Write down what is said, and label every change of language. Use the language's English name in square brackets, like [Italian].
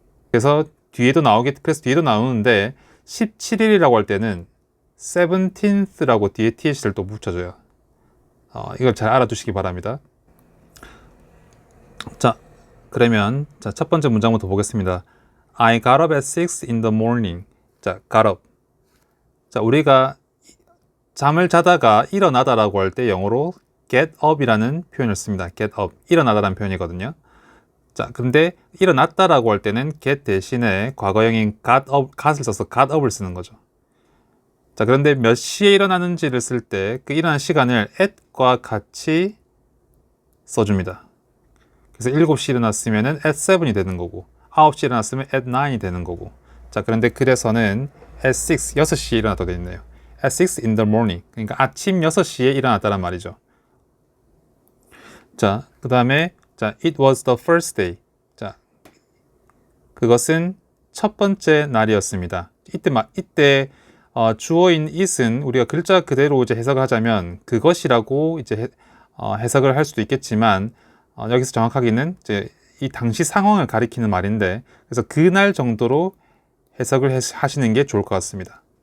[Korean] 그래서 뒤에도 나오는데 17일이라고 할 때는 17th라고 뒤에 th를 또 붙여줘요. 이걸 잘 알아두시기 바랍니다. 자, 그러면 첫 번째 문장부터 보겠습니다. [English] I got up at 6 in the morning. 자, got up. [Korean] 자, 우리가 잠을 자다가 일어나다라고 할 때 영어로 get up 이라는 표현을 씁니다. [English] get up. [Korean] 일어나다라는 표현이거든요. 자, 근데 일어났다라고 할 때는 get 대신에 과거형인 got을 써서 got up 을 쓰는 거죠. 자, 그런데 몇 시에 일어나는지를 쓸 때 그 일어난 시간을 at과 같이 써줍니다. 그래서 7시 일어났으면 at 7 이 되는 거고, 9시 일어났으면 at 9 이 되는 거고. 자, 그런데 그래서는 at 6, 6시에 일어났다고 되어 있네요. [English] at 6 in the morning. [Korean] 그러니까 아침 6시에 일어났다는 말이죠. [English] 자, 그 다음에 자, it was the first day. [Korean] 자, 그것은 첫 번째 날이었습니다. 이때 주어인 it은 우리가 글자 그대로 이제 해석을 하자면 그것이라고 이제 해석을 할 수도 있겠지만 여기서 정확하게는 이제 이 당시 상황을 가리키는 말인데, 그래서 그날 정도로 해석을 하시는 게 좋을 것 같습니다.